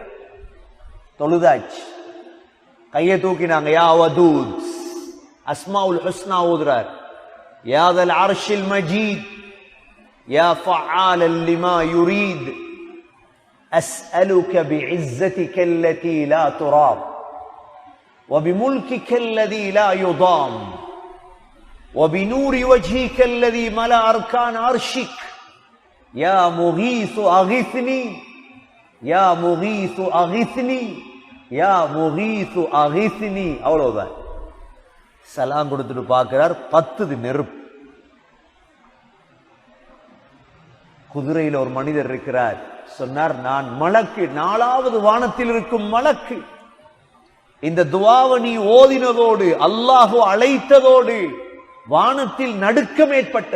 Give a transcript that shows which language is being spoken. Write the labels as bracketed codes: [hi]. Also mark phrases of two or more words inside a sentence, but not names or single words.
[ta] தொழுதாச்சு, கையை தூக்கினாங்க. [ar] يا ودود، أسماء الحسنى ஓதுறார். يا ذا العرش المجيد، يا فعالا لما يريد، أسألك بعزتك التي لا ترام وبملكك الذي لا يضام وبنور وجهك الذي ملأ أركان عرشك يا مغيث أغثني يا مغيث أغثني يا مغيث أغثني. [ta] அவ்வளவுதான். சலாம் கொடுத்துட்டு பார்க்கிறார், 10 நெருப்பு. குதிரையில் ஒரு மனிதர் இருக்கிறார். சொன்னார், நான் மலக்கு, 4வது வானத்தில் இருக்கும் மலக்கு. இந்த துஆவை நீ ஓதினதோடு, அல்லாஹ் அழைத்ததோடு வானத்தில் நடுக்கம் ஏற்பட்டது.